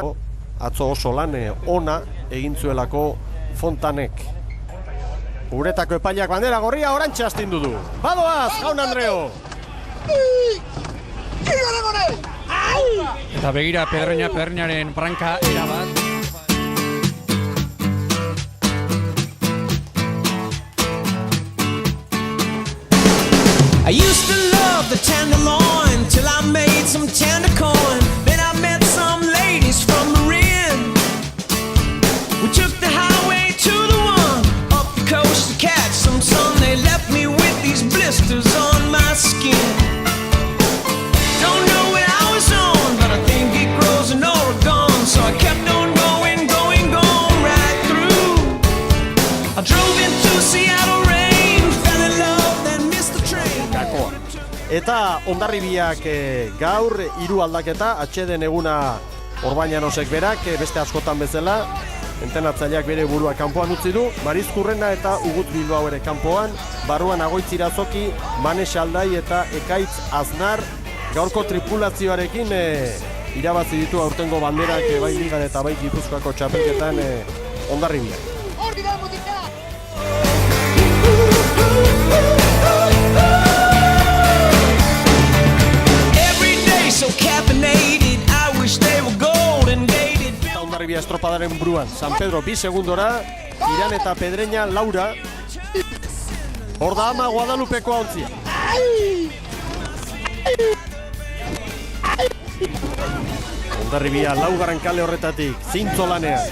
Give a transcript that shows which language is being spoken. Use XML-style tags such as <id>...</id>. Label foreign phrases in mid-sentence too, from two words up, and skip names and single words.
<eu>Atzo oso lan ona egin zuelako Fontanek. Uretako epaileak bandera gorria orantxe astindu du. Badoaz, Jaun Andreo! Eta begira Pedreñaren branka erabat.</eu> <en>I used to love the tenderloin till I made some tender coin. Then I met some ladies from Marin. We took the highway to the one up the coast to catch some sun. They left me with these blisters on my skin. Don't know what I was on, but I think it grows in Oregon. So I kept on going right through. I drove into Seattle rain, fell in love, then missed the train.</en> <eu>Eta Hondarribiak gaur hiru aldaketa, atxeden eguna Orbañanosek berak, beste askotan bezala, entenatzaileak bere burua kanpoan utzi du, Marizkurrena eta Ugut Bilbao ere kanpoan, barruan Agoitz Irazoki, Manes Aldai eta Ekaitz Aznar, gaurko tripulazioarekin irabazi ditu aurtengo banderak bai Ligan eta bai Gipuzkoako txapelketan Hondarribiak.</eu> <en>So caffeinated, I wish they were golden gated.</en> <eu>Hondarribia estropadaren buruan, San Pedro 2 segundora, Iran eta Pedreña Laura. Hor da ama Guadalupeko ontzia. Hondarribia laugarren kale horretatik, zintzo lanean.</eu>